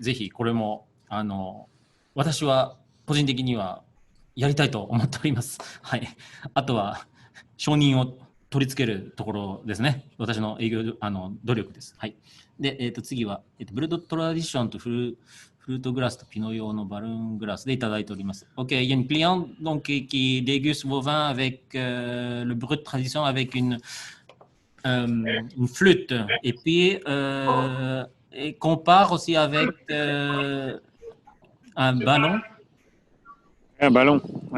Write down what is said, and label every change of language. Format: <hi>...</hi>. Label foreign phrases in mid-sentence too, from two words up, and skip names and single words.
<ja>ぜひ、これも、私は、個人的にはやりたいと思っております。はい。あとは、承認を取り付けるところですね。私の営業、努力です。はい。で、次は、ブルドトラディションとフルートグラスとピノ用のバルーングラスでいただいております。</ja> <fr>OK, il y a une cliente donc, qui déguste vos vins avec le brut tradition avec une flûte et puis et compare aussi avec un ballon. Un ballon, oui.</fr>